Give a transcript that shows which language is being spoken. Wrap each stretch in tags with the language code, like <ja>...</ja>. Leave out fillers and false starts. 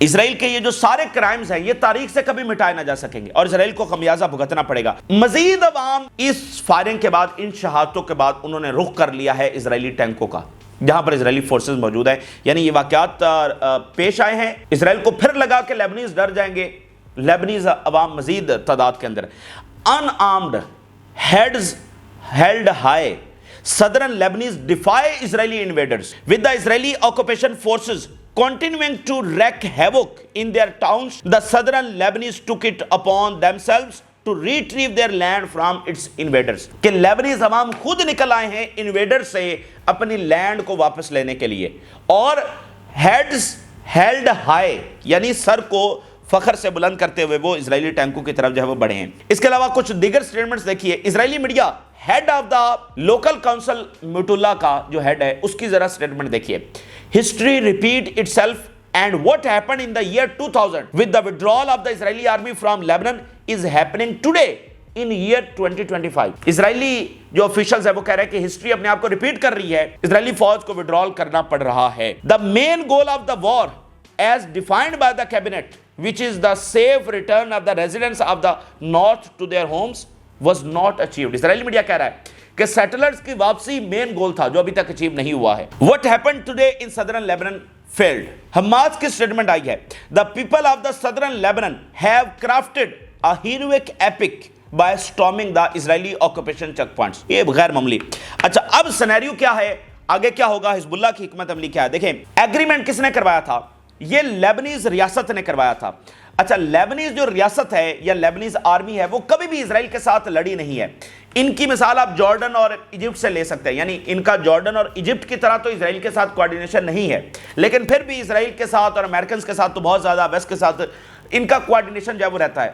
<ur>اسرائیل کے یہ جو سارے کرائمز ہیں یہ تاریخ سے کبھی مٹائے نہ جا سکیں گے, اور اسرائیل کو خمیازہ بھگتنا پڑے گا. مزید عوام اس فائرنگ کے بعد, ان شہادتوں کے بعد انہوں نے رخ کر لیا ہے اسرائیلی ٹینکوں کا, جہاں پر اسرائیلی فورسز موجود ہیں. یعنی یہ واقعات پیش آئے ہیں. اسرائیل کو پھر لگا کہ لیبنیز ڈر جائیں گے. لیبنیز عوام مزید تعداد کے اندر</ur> <en>Unarmed heads held high southern Lebanese defy Israeli invaders with the Israeli occupation forces continuing to wreak havoc in their towns. The southern Lebanese took it upon themselves to retrieve their land from its invaders.</en> <ur>کہ لیبنیز عوام خود نکل آئے ہیں invader سے اپنی land کو واپس لینے کے لیے, اور</ur> <en>heads held high</en> <ur>یعنی سر کو فخر سے بلند کرتے ہوئے وہ اسرائیلی ٹینکوں کی طرف جو ہے وہ بڑھے ہیں. اس کے علاوہ کچھ دیگر سٹیٹمنٹس دیکھیے. اسرائیلی media had of the local council میٹولا کا جو ہیڈ ہے اس کی ذرا سٹیٹمنٹ دیکھیے.</ur> <en>History repeat itself and what happened in the year 2000 with the withdrawal of the Israeli army from Lebanon is happening today in year 2025.</en> <ur>اسرائیلی جو officials ہے وہ کہہ رہے ہیں کہ ہسٹری اپنے آپ کو ریپیٹ کر رہی ہے, اسرائیلی فوج کو withdrawal کرنا پڑ رہا ہے.</ur> <en>The main goal of the war as defined by the cabinet, which is the safe return of the residents of the north to their homes, was not achieved.</en> <ur>Israeli media کہہ رہا ہے کہ سیٹلرز کی واپسی مین گول تھا جو ابھی تک اچیو نہیں ہوا ہے.</ur> <en>What happened today in southern Lebanon failed.</en> <ur>Hamas کی سٹیٹمنٹ آئی ہے.</ur> <en>The people of the southern Lebanon have crafted a heroic epic by storming the Israeli occupation checkpoints.</en> <ur>یہ غیر معمولی. اچھا اب سینیریو کیا ہے, آگے کیا ہوگا, حزب اللہ کی حکمت عملی کیا ہے. دیکھیں ایگریمنٹ کس نے کروایا تھا, یہ لیبنیز ریاست نے کروایا تھا. اچھا لیبنیز جو ریاست ہے یا لیبنیز آرمی ہے وہ کبھی بھی اسرائیل کے ساتھ لڑی نہیں ہے. ان کی مثال آپ جارڈن اور ایجپٹ سے لے سکتے ہیں. یعنی ان کا جارڈن اور ایجپٹ کی طرح تو اسرائیل کے ساتھ کوارڈینیشن نہیں ہے, لیکن پھر بھی اسرائیل کے ساتھ اور امریکنز کے ساتھ تو بہت زیادہ, ویسٹ کے ساتھ ان کا کوارڈینیشن جو ہے وہ رہتا ہے.</ur>